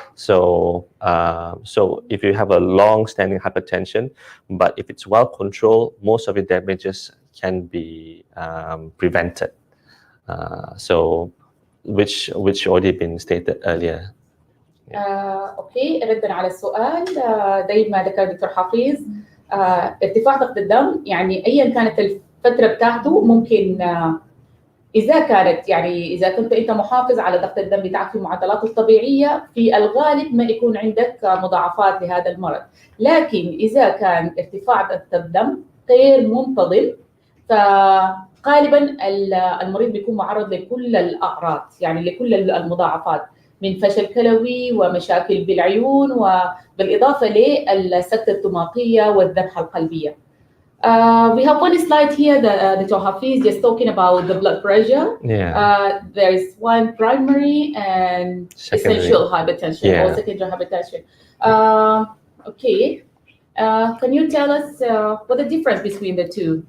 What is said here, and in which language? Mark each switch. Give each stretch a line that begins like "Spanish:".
English: So, so if you have a long-standing hypertension, but if it's well controlled, most of the damages can be prevented. So, which already been stated earlier.
Arabic: اوكي ردا على السؤال. زي ما ذكر دكتور حفيظ، ارتفاع ضغط الدم يعني ايا كانت الفتره بتاعته ممكن اذا كانت يعني اذا كنت انت محافظ على ضغط الدم بتاعك في معدلاته الطبيعيه، في الغالب ما يكون عندك مضاعفات لهذا المرض. لكن اذا كان ارتفاع ضغط الدم غير منتظم، فغالبا المريض بيكون معرض لكل الاعراض، يعني لكل المضاعفات من فشل كلوي ومشاكل بالعيون وبالإضافة للسكتة الدماغية والذبحة القلبية.
English: We have one slide here that Dr. Hafiz just talking about the blood pressure. Yeah. There is one primary and essential hypertension or secondary hypertension. Okay. Can you tell us what the difference between the two?